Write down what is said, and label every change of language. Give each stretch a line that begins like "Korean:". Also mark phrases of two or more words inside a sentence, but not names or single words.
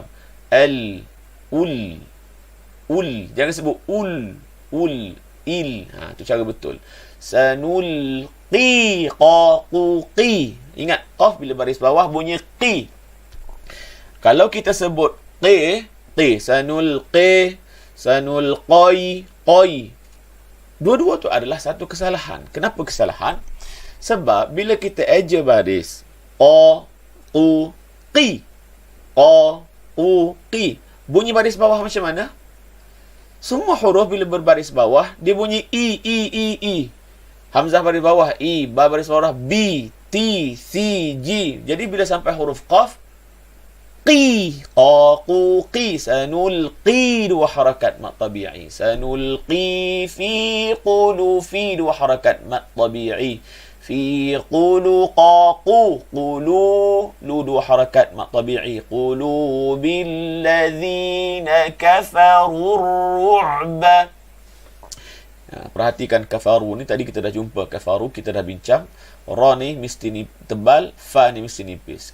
Malay: Al, ul, ul. Jangan sebut ul, il. Tu cara betul.
Arabic: سنلقي، قِ.
Malay: Ingat, qaf bila baris bawah bunyi qi. Kalau kita sebut qi, sanulqi, sanulqai, qai. Dua-dua tu adalah satu kesalahan. Kenapa kesalahan? Sebab bila kita eja baris qa, qu, qi. Qa, qu, qi. Bunyi baris bawah macam mana? Semua huruf bila berbaris bawah, dia bunyi i. Hamzah baris bawah i, ba baris bawah b, t, c, j. Jadi bila sampai huruf qaf, qi, qa, qu, qi. Sanulqi, dua harakat
Arabic: مد طبيعي. سنلقي في قلو,
Malay: fi, dua harakat
Arabic: مد طبيعي. في قلو,
Malay: qa, qu, qulu, lu, dua harakat
Arabic: مد طبيعي. قلو بالذين كفروا رعبا.
Malay: Perhatikan kafaru ni, tadi kita dah jumpa kafaru, kita dah bincang. Ra ni mesti ni tebal, fa ni mesti nipis.